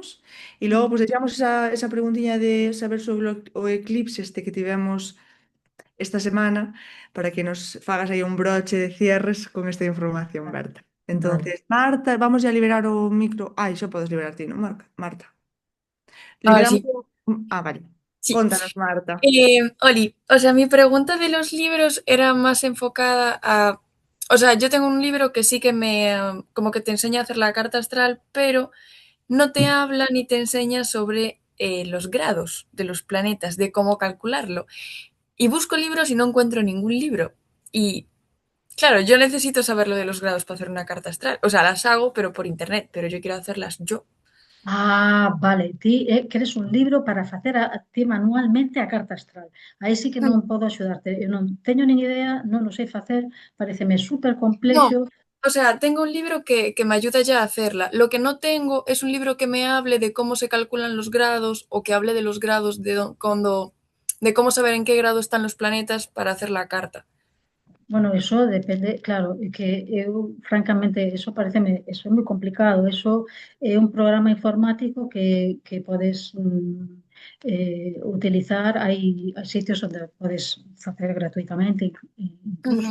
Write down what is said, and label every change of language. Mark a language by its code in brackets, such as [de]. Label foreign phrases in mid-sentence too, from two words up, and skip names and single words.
[gl] E logo, pois, deixamos esa preguntiña de saber sobre o eclipse este que tivemos esta semana para que nos fagas aí un broche de cierres con esta información, Berta. Vale. Entonces, Marta, vamos a liberar o micro. Ai, xa podes liberar ti, non, Marta? [es] Ahora Liberamos sí, [gl] Ah, vale. [es] sí. [gl] Contanos, Marta. [es] Oli, o sea, mi pregunta de los libros era más enfocada a... O sea, yo tengo un libro que sí que como que te enseña a hacer la carta astral, pero no te habla ni te enseña sobre los grados de los planetas, de cómo calcularlo. Y busco libros y no encuentro ningún libro. Y claro, yo necesito saber lo de los grados para hacer una carta astral. O sea, las hago, pero por internet, pero yo quiero hacerlas yo. [gl] Ah, vale, ti queres un libro para facer a ti manualmente a carta astral. Aí sí que non podo axudarte. Eu non teño nin idea, non o sei facer, pareceme súper [es] No, [gl] complexo. [es] o sea, tengo un libro que me ayuda ya a hacerla. Lo que no tengo es un libro que me hable de cómo se calculan los grados o que hable de los grados de cómo saber en qué grado están los planetas para hacer la carta. [gl] Bueno, eso depende, claro, é que eu, francamente, eso é moi complicado. Eso é un programa informático que podes utilizar. Hai sitios onde podes facer gratuitamente, incluso